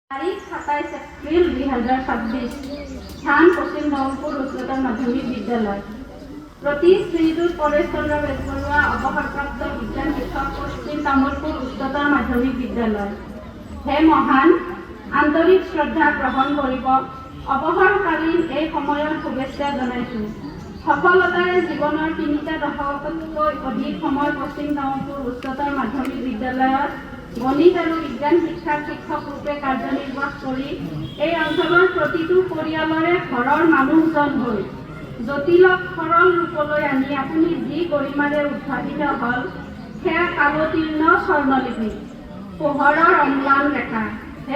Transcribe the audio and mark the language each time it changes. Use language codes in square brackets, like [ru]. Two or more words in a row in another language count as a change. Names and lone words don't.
[as] তাৰিখ 27 এপ্ৰিল 2026 স্থান পশ্চিম নৱলপুৰ উচ্চতৰ মাধ্যমিক বিদ্যালয় প্ৰতি শ্ৰীযুত পৰেশ চন্দ্ৰ বেজবৰুৱা অৱসৰপ্ৰাপ্ত বিজ্ঞান শিক্ষক পশ্চিম তামুলপুৰ উচ্চতৰ মাধ্যমিক বিদ্যালয় হে মহান আন্তৰিক শ্ৰদ্ধা গ্ৰহণ কৰিব অৱসৰকালীন এই সময়ৰ শুভেচ্ছা জনাইছো সফলতাৰে জীৱনৰ 3টা দশকতকৈ অধিক সময় পশ্চিম তামুলপুৰ উচ্চতৰ মাধ্যমিক বিদ্যালয়ত গণিত আৰু বিজ্ঞান শিক্ষাৰ শিক্ষক ৰূপে কাৰ্যনিৰ্বাহ কৰি এই অঞ্চলৰ প্ৰতিটো পৰিয়ালৰে ঘৰৰ মানুহজন হৈ জটিল সৰল ৰূপলৈ আনি আপুনি যি গৰিমাৰে উদ্ভাৱিত হল সেয়া কালতীৰ্ণ স্বৰ্ণলিপি পোহৰৰ অম্লান ৰেখা হে